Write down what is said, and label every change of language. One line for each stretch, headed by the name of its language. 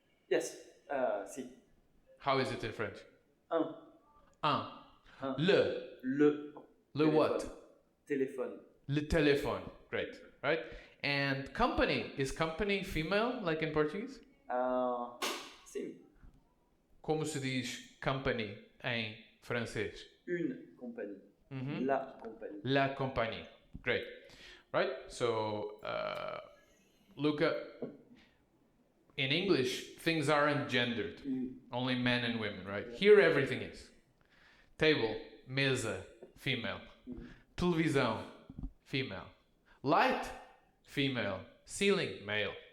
English: Yes. Si. How is it in French?
French: Un. Un. Un. Le. Le. Le téléphone.
English: what?
French: Téléphone.
English: Le téléphone. Great, right? And company, is company female, like in Portuguese?
Portuguese: Sim. Como se diz company em francês?
French: Une compagnie. Mhm. La compagnie.
English: La compagnie. Great, right? So, Luca, in English, things aren't gendered. Only men and women, right? Here, everything is. Table, mesa, female. Televisão, female. Light, female. Ceiling, male.